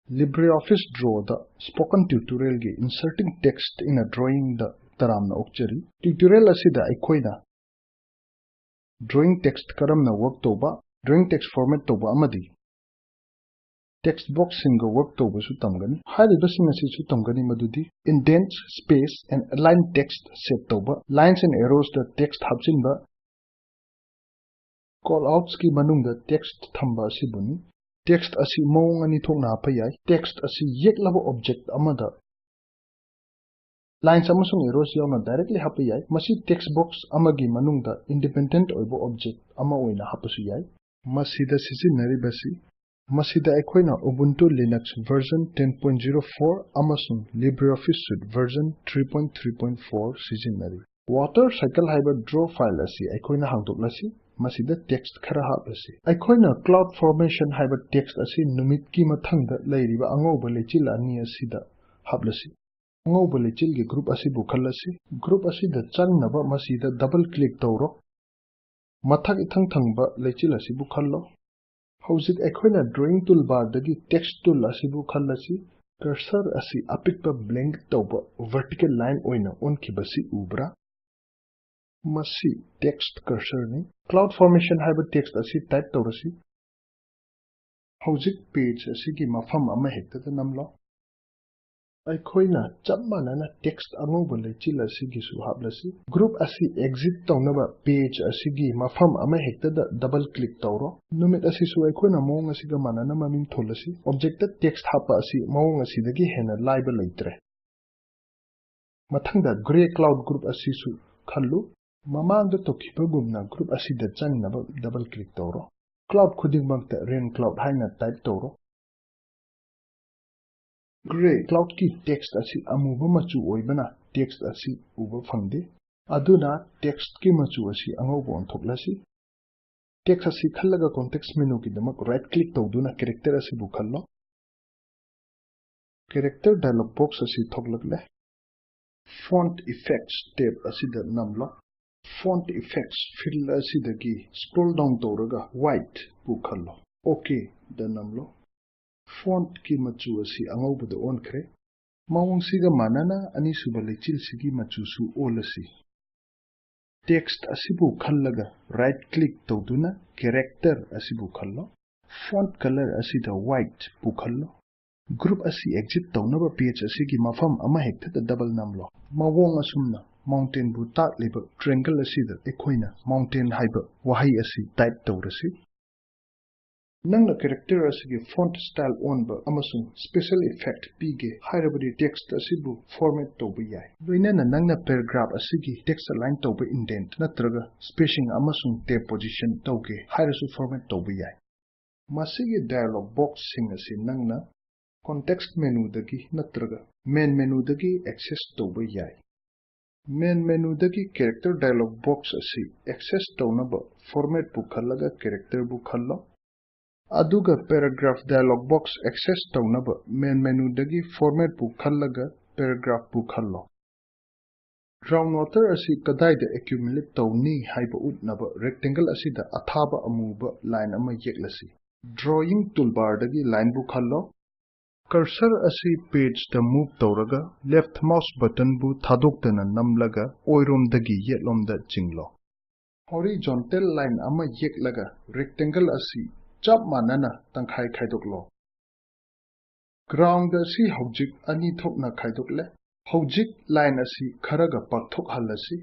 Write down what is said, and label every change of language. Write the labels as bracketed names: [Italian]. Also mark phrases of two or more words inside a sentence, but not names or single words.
[English] LibreOffice-Draw the spoken tutorial ge inserting text in a drawing the [Manipuri] taramna okchari. Tutorial asida aikoina [English] drawing text [Manipuri] karamna work toba, [English] drawing text format [Manipuri] toba amadi [English] text box [Manipuri] singa work toba su tamgani. Hariba sinasi su tamgani madudi [English] indents, space and align text set [Manipuri] toba, [English] lines and arrows the text [Manipuri] hapsinba, callouts ki manungda text thamba sibuni. Text asi mawng ani thokna hapa yai. Text asi yeklaba object amada lines amasung arrows yauna directly hapa yai. Masi [English] text box [Manipuri] amagi manungda independent oibo object ama oina hapasu yai. Masida sizinaribasi masida aikoina Ubuntu Linux version 10.04 amasung LibreOffice-Suite version 3.3.4 sizinari. [English] Water cycle [Manipuri] haiba [English] draw file [Manipuri] asi aikoina hangdoklasi. Masida text khara haplasi. Aikoina [English] cloud formation [Manipuri] haiba text asi numit ki mathangda leiriba angauba lechil ani asida haplasi. Angauba lechil ge group asi bu khallasi. Group asi da changnaba masida [English] double click [Manipuri] tawro. Mathak ithang thangba lechil asi bu khallo. Hauzik aikoina [English] drawing toolbar [Manipuri] dagi [English] text tool [Manipuri] asi bu khallasi. Cursor asi apikpa blank tawba [English] vertical line [Manipuri] oina onkibasi ubra. Masi [English] text cursor [Manipuri] ni [English] cloud formation [Manipuri] haiba text asi type tawrasi. Hauzik page asi gi mafam ama hekta da namlo. Aikoina chapmanana text angauba lechil asi gi su haplasi. Group asi exit tawnaba page asi gi mafam ama hekta da [English] double click [Manipuri] tawro. Numit asi su aikoina mawng asi ga manana maming tholasi. Object da text hapa asi mawng asi dagi hena laiba leitre. Mathangda [English] gray cloud group [Manipuri] asi su khallu. Mamangda tokibagumna group asida changnaba [English] double click [Manipuri] tawro. Cloud khudingmakta [English] rain cloud [Manipuri] haina type tawro. [English] Gray cloud [Manipuri] ki text asi amuba machu oibana text asi uba phangde. Aduna text ki machu asi angauba onthoklasi. Text asi khallaga [English] context menu [Manipuri] ki damak [English] right click [Manipuri] tawduna character asi bu khallo. [English] Character dialog box [Manipuri] asi thoklakle. [English] Font effects tab [Manipuri] asida namlo. [English] Font effects fill [Manipuri] asidagi [English] scroll down [Manipuri] tawraga white bu khallo. Okay da namlo. Font ki machu asi angauba da on khre. Mawang siga manana ani suba lechil sigi machu su olasi. Text asibu khallaga [English] right click [Manipuri] tawduna character asibu khallo. [English] Font color [Manipuri] asida white bu khallo. Group asi exit tawnaba page asigi mafam ama hekta da double namlo. Mawang asumna mountain bu tak liba triangle asida ekoina mountain haiba wahai asi type tawrasi. Nangna character asigi [English] font style [Manipuri] on ba amasung [English] special effect [Manipuri] pige hairabadi text asibu format tawba yai. Loinana nangna paragraph asigi [English] text align [Manipuri] tawba indent natraga spacing amasung [English] tab position [Manipuri] tawge hairasu format tawba yai. Masigi [English] dialog box [Manipuri] sing asi nangna [English] context menu [Manipuri] dagi natraga [English] main menu [Manipuri] dagi access tawba yai. [English] Main menu [Manipuri] dagi [English] character dialog box [Manipuri] asi access tawnaba format bu khallaga character bu khallo. Aduga [English] paragraph dialog box [Manipuri] access tawnaba [English] main menu [Manipuri] dagi format bu khallaga paragraph bu khallo. Groundwater asi kadaida accumulate tawni haiba utnaba rectangle asida athaba amuba line ama yeklasi. [English] Drawing toolbar [Manipuri] dagi line bu khallo. Cursor asi page da move tawraga [English] left mouse button [Manipuri] bu thadoktana namlaga oirom dagi yetlom da chinglo. [English] Horizontal line [Manipuri] ama yeklaga rectangle asi chap manana tangkhai khaidoklo. Ground asi hojik ani thokna khaidokle. Hojik line asi kharaga pakthok halasi.